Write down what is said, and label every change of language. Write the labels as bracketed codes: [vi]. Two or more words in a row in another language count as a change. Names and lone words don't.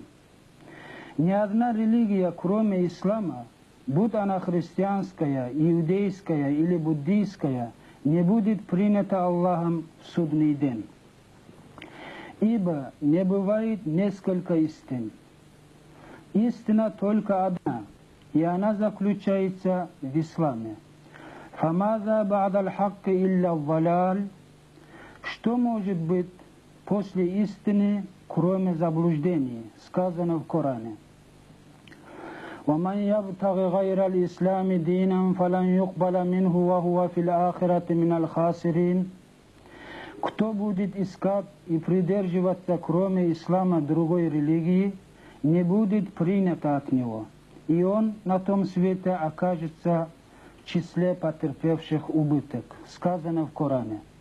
[ru] Ни одна религия, кроме ислама, будь она христианская, иудейская или буддийская, не будет принята Аллахом в судный день. Ибо не бывает несколько истин. Истина только одна, и она заключается в исламе. [ar] «فماذا بعد الحق إلا الضلال». [ru] Что может быть после истины, кроме заблуждений, сказано в Коране. [ar] وَمَنْ يَبْتَغِ غَيْرَ الْإِسْلَامِ دِينًا فَلَنْ يُقْبَلَ مِنْهُ وَهُوَ فِي الْآخِرَةِ مِنَ الْخَاسِرِينَ. [ru] Кто будет искать и придерживаться, кроме ислама, другой религии, не будет принято от него, и он на том свете окажется в числе потерпевших убыток, сказано в Коране.